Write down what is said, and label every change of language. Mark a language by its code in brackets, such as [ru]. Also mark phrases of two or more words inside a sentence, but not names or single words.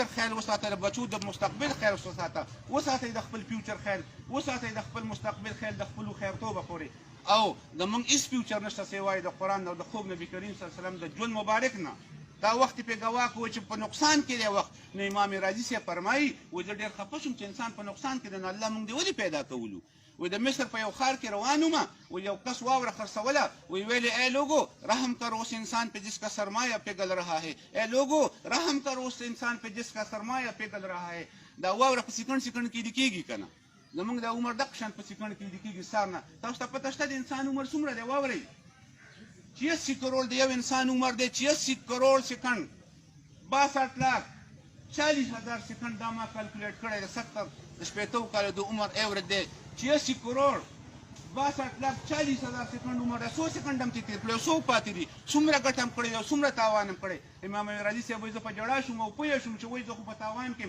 [ps] خیال وساته د بچو د مستقبل خیال وساته وساتئ د خپل فیوچر خیال وساتئ د خپل مستقبل خیال د خپلو خیرتوبه پورې او د موږ هېڅ فیوچر نشته سوای د قرآن او د خوږ نبي کریم [ar] صلی الله علیه وسلم [ps] د ژوند مبارک نه دا وخت پې ګواه کوو چې په نقصان کې دی وخت نو امام راضي صاحب فرمایي وایي زه ډېر خفه شوم چې انسان په نقصان کې دی نو الله موږ دې ولې پیدا کولو وی د مصر په یو ښار کې روان وم و یو کس واوره خرڅوله وی ویلې [ur] ای لوگو رحم کر اس انسان پہ جس کا سرمایہ پگھل رہا ہے ای لوگو رحم کر اس انسان پہ جس کا سرمایہ پگھل رہا ہے [ps] دا واوره په سکند سکند کې لیدل کېږي که نه زموږ د عمر دغه شان په سکند کې لیدل کېږي سار نه تاسو ته پته شته د انسان عمر څومره دی واورئ 86 کروڑ د یو انسان عمر دی 86 کروڑ سکند 62,40,000 سکند دا ما کلکولیټ کړی دی 70 د شپېتو کالو د عمر ایوریج دی 86 کروڑ 62,40,000 سکند عمر دی 100 سکند هم تېر کړی 100 پاتې دي څومره ګټه هم کړې او څومره تاوان هم کړی امام راضي صاحب وایي زه په ژړا شوم او پوه شوم چې وایي زه خو په تاوان کې یم